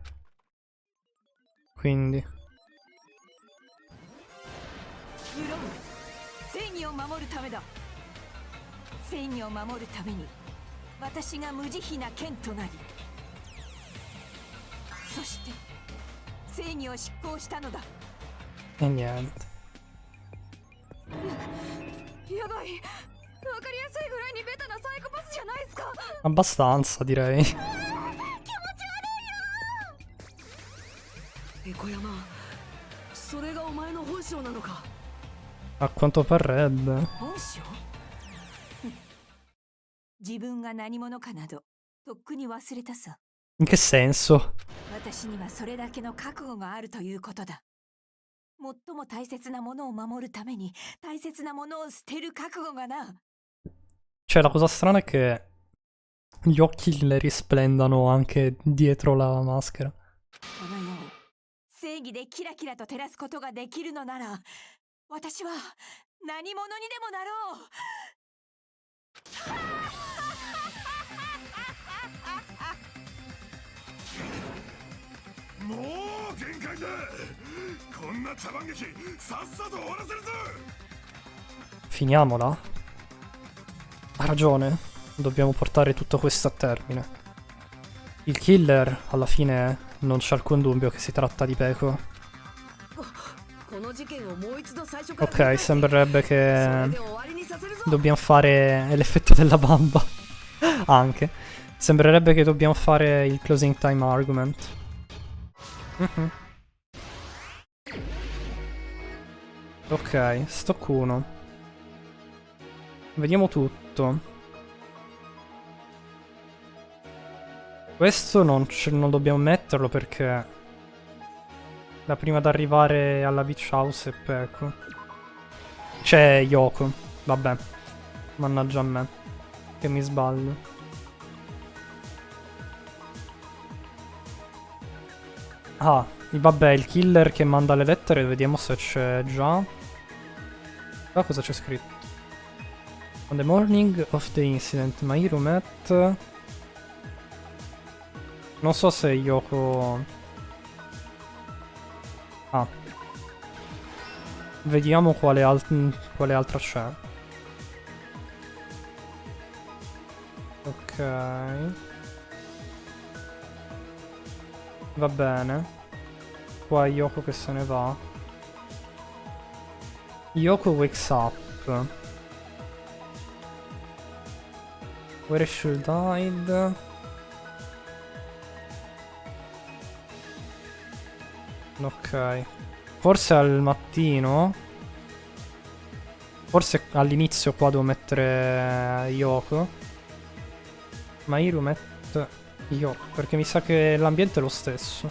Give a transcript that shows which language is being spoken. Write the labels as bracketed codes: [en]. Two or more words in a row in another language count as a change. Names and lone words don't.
[it] Quindi [ja] 正義を守るためだ。正義を守るために私が無慈悲な剣となり、そして正義を執行したのだ。 [it] E niente. [ja] やばい。わかりやすいぐらいにベタなサイコパスじゃないですか。 [it] Abbastanza, direi. [ja] 気持ち悪いよ。小山、それがお前の本性なのか。 [it] A quanto parrebbe. [ja] 本性？自分が何者かなどとっくに忘れたさ。 [it] In che senso? [ja] 私にはそれだけの覚悟があるということだ。最も大切なものを守るために大切なものを捨てる覚悟がな。 [it] Cioè, la cosa strana è che gli occhi le risplendano anche dietro la maschera. [ja] この世を正義でキラキラと照らすことができるのなら、私は何者にでもなろう。もう限界だ。こんな茶番劇さっさと終わらせるぞ。 [it] Finiamola. Ha ragione. Dobbiamo portare tutto questo a termine. Il killer alla fine non c'è alcun dubbio che si tratta di Peko. Ok, sembrerebbe che dobbiamo fare l'effetto della bamba. Anche. Sembrerebbe che dobbiamo fare il [en] closing time argument. [it] Ok, stock 1. Vediamo tutto. Questo non dobbiamo metterlo perché la prima ad arrivare alla [en] beach house [it] è Peko. C'è Yoko. Vabbè. Mannaggia a me. Che mi sbaglio. Ah, vabbè, il killer che manda le lettere, vediamo se c'è già. Ah, cosa c'è scritto? [en] On the morning of the incident, Mahiru met... [it] Non so se Yoko... Ah. Vediamo quale altra c'è. Ok. Va bene. Qua Yoko che se ne va. [en] Yoko wakes up. Where she died. [it] Ok. Forse al mattino. Forse all'inizio qua devo mettere Yoko. Mahiru mette Yoko, perché mi sa che l'ambiente è lo stesso.